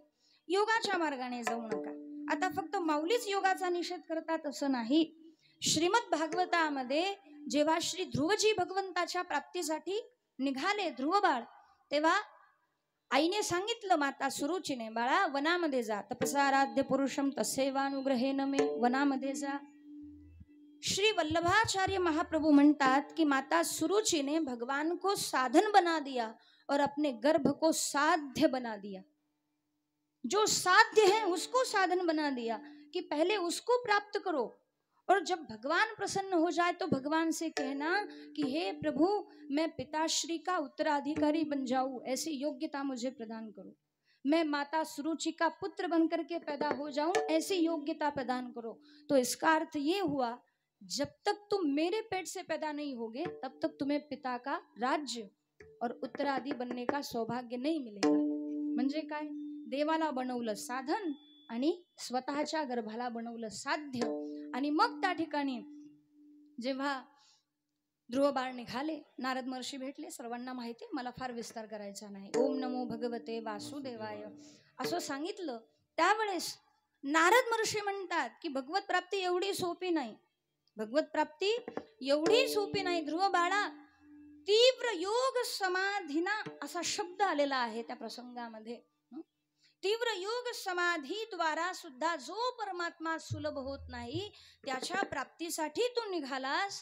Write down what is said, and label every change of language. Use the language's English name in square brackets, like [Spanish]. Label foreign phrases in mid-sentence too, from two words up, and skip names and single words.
[Marathi] योगाच्या मार्गाने जाऊ नका. आता फक्त माऊलीच योगाचा निषेध करतात असं नाही. श्रीमद भागवतामध्ये जेव्हा श्री ध्रुवजी भगवंताच्या प्राप्तीसाठी निघाले ध्रुवबाळ, तेव्हा आईने सांगितलं माता सुरुचीने, बाळा वनामध्ये जा, [Sanskrit] तपसाराध्य पुरुषम तसेवानुग्रहेन मे, [Marathi] वनामध्ये जा. [Hindi] श्री वल्लभाचार्य महाप्रभु म्हणतात कि माता सुरुचि ने भगवान को साधन बना दिया और अपने गर्भ को साध्य बना दिया. जो साध्य है उसको साधन बना दिया कि पहले उसको प्राप्त करो, और जब भगवान प्रसन्न हो जाए तो भगवान से कहना कि हे प्रभु मैं पिताश्री का उत्तराधिकारी बन जाऊं, ऐसी योग्यता मुझे प्रदान करो. मैं माता सुरुचि का पुत्र बनकर के पैदा हो जाऊं, ऐसी योग्यता प्रदान करो. तो इसका अर्थ ये हुआ, जब तक तुम मेरे पेट से पैदा नहीं होगे तब तक तुम्हें पिता का राज्य और उत्तराधी बनने का सौभाग्य नहीं मिलेगा. [Marathi] म्हणजे काय, देवाला बनवलं साधन आणि स्वतःच्या गर्भाला बनवलं साध्य. आणि मग त्या ठिकाणी जेव्हा ध्रुव बाळ निघाले, नारद महर्षी भेटले. सर्वांना माहिती, मला फार विस्तार करायचा नाही. [Sanskrit] ओम नमो भगवते वासुदेवाय [Marathi] असं सांगितलं. त्यावेळेस नारद महर्षी म्हणतात की भगवत प्राप्ती एवढी सोपी नाही, भगवत प्राप्ती एवढी सोपी नाही. ध्रुव बाळा, [Sanskrit] तीव्र योग समाधीना [Marathi] असा शब्द आलेला आहे त्या प्रसंगामध्ये. तीव्र योग समाधी द्वारा सुद्धा जो परमात्मा सुलभ होत नाही, त्याच्या प्राप्तीसाठी तू निघालास.